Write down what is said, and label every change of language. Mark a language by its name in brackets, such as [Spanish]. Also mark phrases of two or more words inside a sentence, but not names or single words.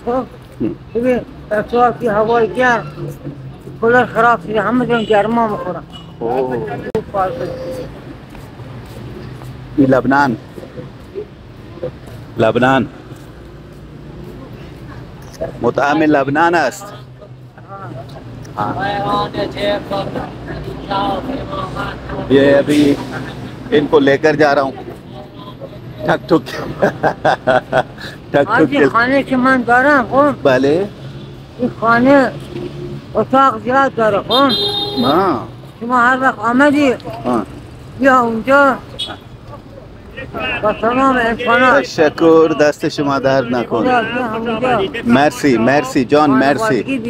[Persian] خب ببین بچه‌ها که هوای گرم کولر خراب شده. همه جان گرما میخورن. لبنان. لبنان مطعم لبنان است. [Hindi] ये अभी इनको लेकर जा रहा हूँ. ठक ठुक ठक ठुक. [Persian] خانه که من دارم خب بله. این خانه اتاق زیاد داره. خب شما هر وقت آمدی بیا اونجا با تمام امکانات. تشکر. دست شما درد نکنه. مرسی مرسی جان. مرسی